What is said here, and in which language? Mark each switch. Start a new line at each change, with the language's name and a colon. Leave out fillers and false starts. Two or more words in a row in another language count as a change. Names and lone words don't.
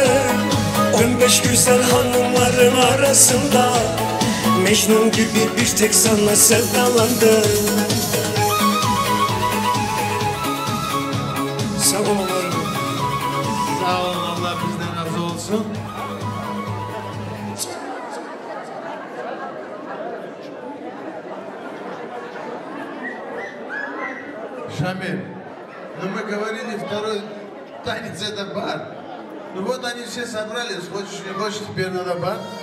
Turkish: 15 güzel hanımların arasında Mecnun gibi bir tek sana sevdalandı. Sağ olun. Sağ olun, Allah bizden razı olsun.
Russian: Шамиль, ну мы говорили, второй танец это бар. Ну вот они все собрались, хочешь не хочешь, теперь надо бар.